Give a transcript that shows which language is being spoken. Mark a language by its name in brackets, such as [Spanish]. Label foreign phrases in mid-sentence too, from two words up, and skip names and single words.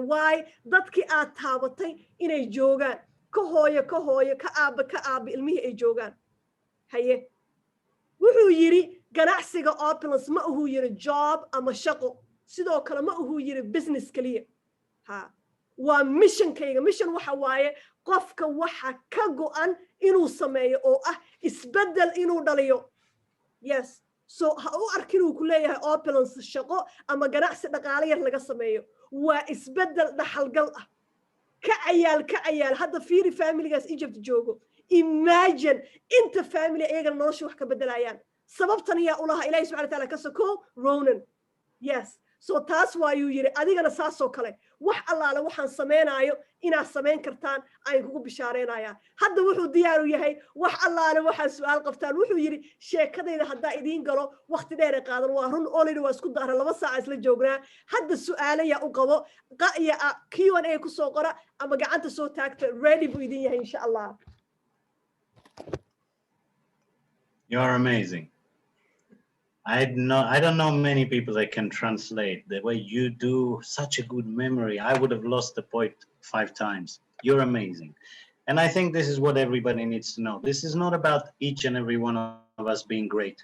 [Somali] waay dadkii aad taabatay inay joogaan ka hooyo ka aaba ilmihii ay joogaan haye wuxuu yiri ganacsiga opulence ma uu yiri job ama shaqo sidoo kale ma uu yiri business kaliya ha waa missionkayga mission waxa waaye qofka waxa ka go'an inuu sameeyo oo ah isbedel inuu dhaliyo [English] yes so [Somali] ha u arkin uu ku leeyahay opulence shaqo ama ganacsi dhaqaale yar laga sameeyo waa isbedel dhaxalgal ah ka cayaal hadda fiiri familigaas Egypt joogo imagine inta family ayaga nolosha wax ka bedelayaan sababtan yaa ulaha Ilaahay [Arabic] سبحانه وتعالى [Somali] ka soo Ronen [English] yes so [Somali] taas waa uu yiri adigana saasoo kale wax allaale waxaan sameeynayo inaad sameyn kartaan ay kugu bishaareynaya hadda wuxuu diyaar u yahay wax allaale waxaan su'aal qabtaan wuxuu yiri sheekadayda hadda idin galo waqti dheer ay qaadan waa run already waa isku daaran 2 saac isla joognaa hadda su'aalo yaa u qabo qaya Q&A ku soo qora ama gacanta soo taagta ready buu idin yahay [Arabic] إن شاء الله. [English] You're amazing. I don't know many people that can translate the way you do. Such a good memory. I would have lost the point 5 times. You're amazing. And I think this is what everybody needs to know. This is not about each and every one of us being great.